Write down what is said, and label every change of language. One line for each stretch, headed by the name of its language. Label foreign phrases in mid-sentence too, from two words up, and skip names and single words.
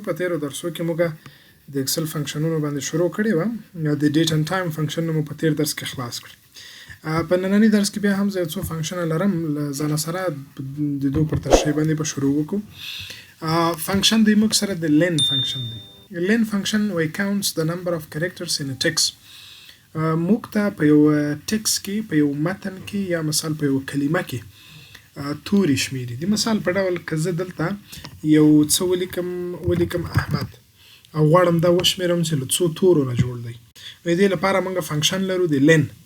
Pashto: په تېرو درسو کې موږ د ایکسل فنکشنونو باندې شروع کړې وه. د
English: date and time
Pashto: فنکشن مو په تېر درس کې خلاص کړ. په ننني درس کې بیا هم زه یو څو فنکشنه لرم، له ځانه سره د دوی پر تشریح باندې به شروع وکړو. فنکشن دی موږ سره د لن فنکشن دی. لن فنکشن وای
English: counts the number of characters in a text.
Pashto: موږ ته په یو ټکس کې، په یو متن کې یا مثال په یو کلمه کې توري شمیري. د مثال په ډول که زه دلته یو څه ولیکم احمد او غواړم دا وشمیرم چې له څو تورو نه جوړ دی، نو دې لپاره موږ فنکشن لرو د لن.